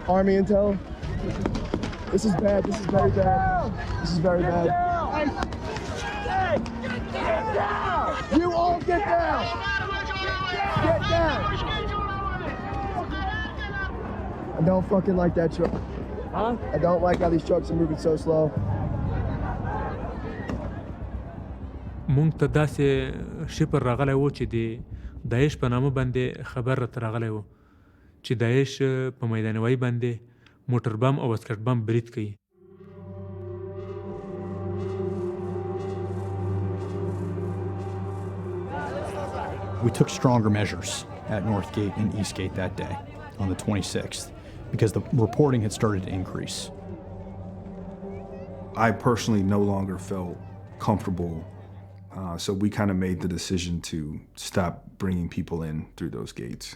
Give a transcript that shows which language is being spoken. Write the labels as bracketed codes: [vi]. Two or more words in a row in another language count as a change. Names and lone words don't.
[en] Army intel. This is bad. This is very bad. This is very bad. Get down! You all get down! Get down! I don't fucking like that truck. Huh? I don't like how these trucks are moving so slow. [ps] مونږ ته داسې شپر راغلی و چې د داعش په نامه باندې خبر راته راغلی و چې داعش په میدانوي باندې موټر بم او اسکټ بم برید کوي. [en] We took stronger measures at North Gate and East Gate that day on the 26th because the reporting had started to increase. I personally no longer felt comfortable, so we kind of made the decision to stop bringing people in through those gates.